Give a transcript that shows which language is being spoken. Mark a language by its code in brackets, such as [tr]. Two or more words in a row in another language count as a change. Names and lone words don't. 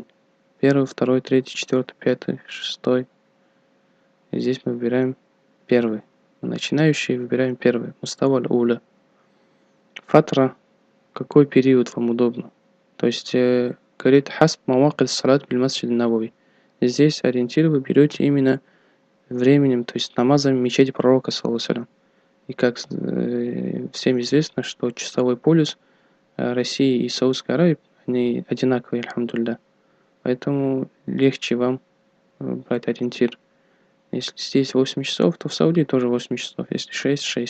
[ru] 1, 2, 3, 4, 5, 6. И здесь мы выбираем 1. Начинающие выбираем 1. [ar] مستوى الأولى. [ru] Фатра. Какой период вам удобно? То есть, говорит, [ar] حسب مواعيد صلاة بالمسجد النبوي. [ru] Здесь ориентир вы берете именно временем, то есть намазом в мечети пророка, [ar] صلى الله عليه وسلم. [ru] И как всем известно, что часовой полюс России и Саудской Аравии, они одинаковые, альхамдулилля. Поэтому легче вам брать ориентир. Если здесь 8 часов, то в Саудии тоже 8 часов. Если 6, 6.